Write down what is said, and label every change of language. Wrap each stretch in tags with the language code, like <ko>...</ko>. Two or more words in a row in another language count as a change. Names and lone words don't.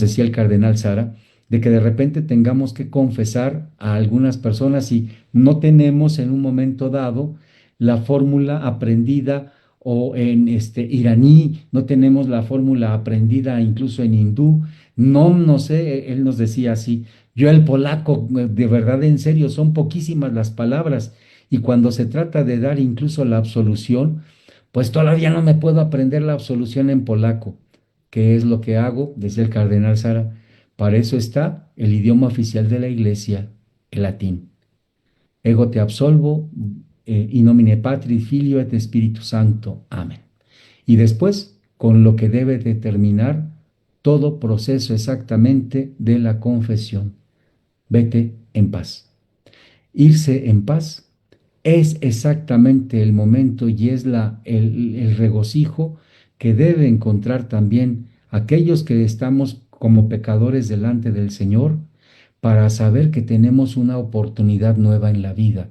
<es>decía el cardenal Sara, de que de repente tengamos que confesar a algunas personas y no tenemos en un momento dado la fórmula aprendida o en iraní, no tenemos la fórmula aprendida incluso en hindú, no sé, él nos decía así, yo el polaco, de verdad en serio, son poquísimas las palabras y cuando se trata de dar incluso la absolución, pues todavía no me puedo aprender la absolución en polaco. ¿Qué es lo que hago? Decía el cardenal Sara. Para eso está el idioma oficial de la Iglesia, el latín.</es> <la>Ego te absolvo, in nomine Patri, Filio et Spiritus Sancto.</la> <es>Amén. Y después, con lo que debe determinar todo proceso exactamente de la confesión. Vete en paz. Irse en paz es exactamente el momento y es el regocijo que debe encontrar también aquellos que estamos como pecadores delante del Señor para saber que tenemos una oportunidad nueva en la vida.</es>